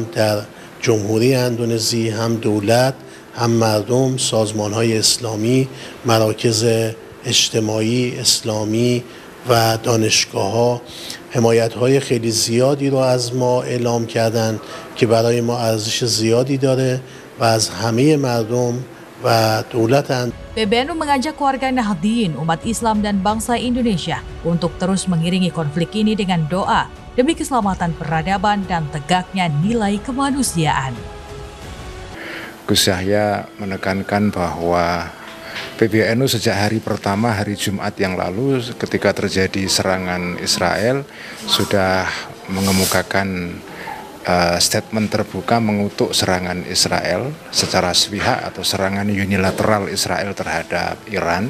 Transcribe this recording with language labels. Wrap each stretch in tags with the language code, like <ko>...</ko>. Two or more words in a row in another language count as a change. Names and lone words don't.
<fa>در جمهوری اندونزی هم دولت هم مردم، سازمان‌های اسلامی، مراکز اجتماعی اسلامی و دانشگاه‌ها حمایت‌های خیلی زیادی رو از ما اعلام کردند که برای ما ارزش زیادی داره و از همه مردم و دولت</fa> <id>PBNU mengajak warga Nahdliyin, umat Islam dan bangsa Indonesia untuk terus mengiringi konflik ini dengan doa demi keselamatan peradaban dan tegaknya nilai kemanusiaan. Gus Yahya menekankan bahwa PBNU sejak hari pertama, hari Jumat yang lalu ketika terjadi serangan Israel sudah mengemukakan statement terbuka mengutuk serangan Israel secara sepihak atau serangan unilateral Israel terhadap Iran.</id>